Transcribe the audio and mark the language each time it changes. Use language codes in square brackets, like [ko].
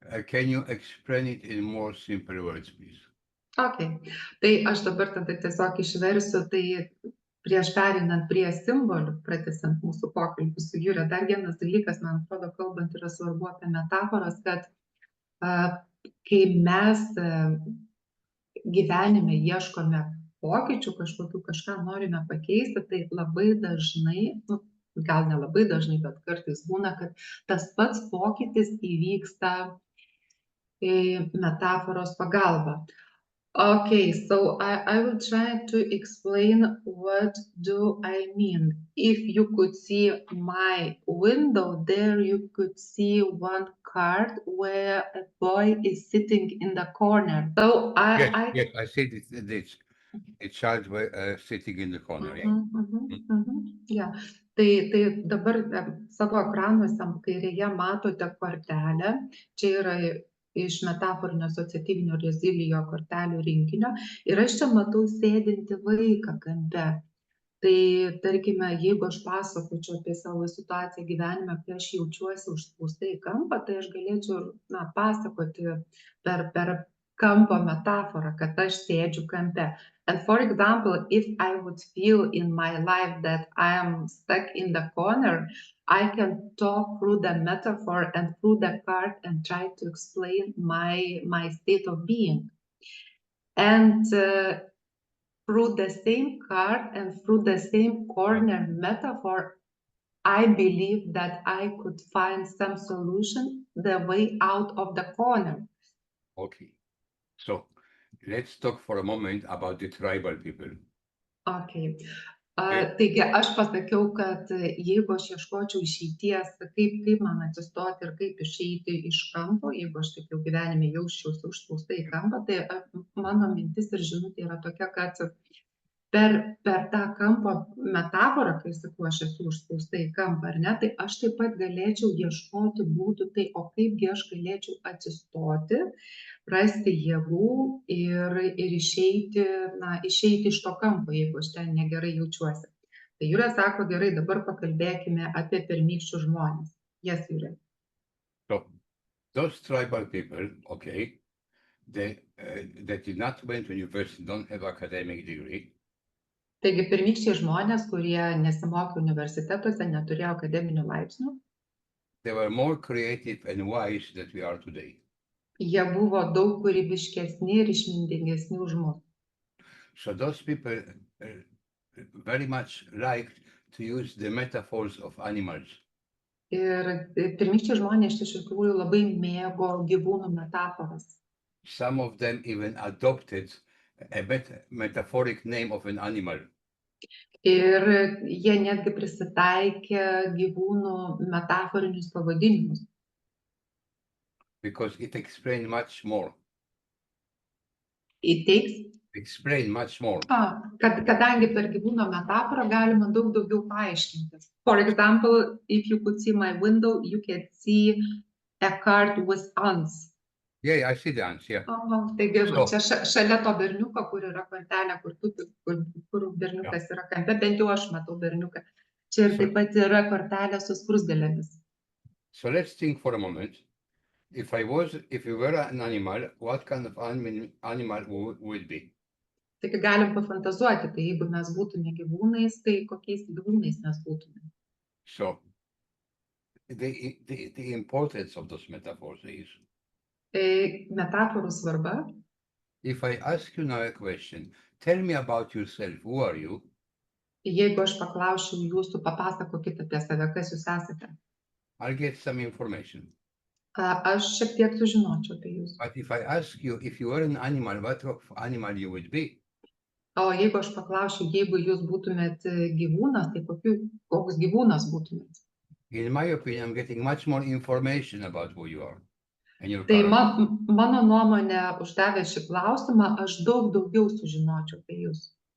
[en] Can you explain it in more simple words, please? Okay. [lt] Tai aš dabar tada tiesiog išversiu, tai prieš perinant prie simbolių, pratęsiant mūsų pokalbį su Jūra, dar vienas dalykas, man atrodo, kalbant yra svarbu apie metaforas, kad kai mes gyvenime ieškome pokyčių, kažką norime pakeisti, tai labai dažnai, gal ne labai dažnai, bet kartais būna, kad tas pats pokytis įvyksta metaforos pagalba. [en] Okay, so I will try to explain what do I mean. If you could see my window there, you could see one card where a boy is sitting in the corner. So Yes, I see this. A child sitting in the corner. Yeah. Yeah. [lt] Tai dabar savo ekranuose kairėje matote kortelę. Čia yra iš metaforinio asociatyvinio rezilijo kortelių rinkinio. Ir aš čia matau sėdintį vaiką kampe. Tai tarkime, jeigu aš pasakočiau apie savo situaciją gyvenime, kai aš jaučiuosi užspausta į kampą, tai aš galėčiau pasakoti per kampo metaforą, kad aš sėdžiu kampe. [en] And for example, if I would feel in my life that I am stuck in the corner, I can talk through the metaphor and through the card and try to explain my state of being. And through the same card and through the same corner metaphor, I believe that I could find some solution, the way out of the corner. Okay. So let's talk for a moment about the tribal people. Okay. [lt] Taigi aš pasakiau, kad jeigu aš ieškočiau išeities, kaip man atsistoti ir kaip išeiti iš kampo, jeigu aš taip jau gyvenime jausčiausi užspausta į kampą, tai mano mintis ir žinutė yra tokia, kad per tą kampo metaforą, kai sakau, aš esu užspausta į kampą, ar ne, tai aš taip pat galėčiau ieškoti būdų, tai o kaipgi aš galėčiau atsistoti, rasti jėgų ir išeiti iš to kampo, jeigu aš ten negerai jaučiuosi. Tai Jūrė sako, gerai, dabar pakalbėkime apie pirmykščius žmones. [en] Yes, Jūrė. So those tribal people, okay, they did not went to university, don't have academic degree. [lt] Taigi pirmykščiai žmonės, kurie nesimokė universitetuose, neturėjo akademinių laipsnių. [en] They were more creative and wise than we are today. [lt] Jie buvo daug kūrybiškesni ir išmintingesni už mus. [en] So those people very much liked to use the metaphors of animals. [lt] Ir pirmykščiai žmonės iš tikrųjų labai mėgo gyvūnų metaforas. [en] Some of them even adopted a metaphoric name of an animal. [lt] Ir jie netgi prisitaikė gyvūnų metaforinius pavadinimus. [en] Because it explained much more. It takes. Explain much more. [lt] Kadangi per gyvūno metaforą galima daug daugiau paaiškinti. [en] For example, if you could see my window, you can see a card with ants. Yeah, I see the ants, yeah. [lt] Taigi, čia šalia to berniuko, kur yra kortelė, kur berniukas yra kampe, bent jau aš matau berniuką. Čia ir taip pat yra kortelė su skruzdėlėmis. [en] So let's think for a moment. If you were an animal, what kind of animal would be? [lt] Taigi galim pafantazuoti, tai jeigu mes būtume gyvūnais, tai kokiais gyvūnais mes būtume. [en] So the importance of those metaphors is. [lt] Metaforų svarba. [en] If I ask you now a question, tell me about yourself. Who are you? [lt] Jeigu aš paklausčiau jūsų, papasakokit apie save, kas jūs esate. [en] I'll get some information. [lt] Aš šiek tiek sužinočiau apie jūs. [en] But if I ask you if you were an animal, what animal you would be? [lt] O jeigu aš paklausčiau, jeigu jūs būtumėt gyvūnas, tai koks gyvūnas būtumėt? [en] In my opinion, I'm getting much more information about who you are. [lt] Tai mano nuomonė, uždavę šį klausimą, aš daug daugiau sužinočiau apie jūs.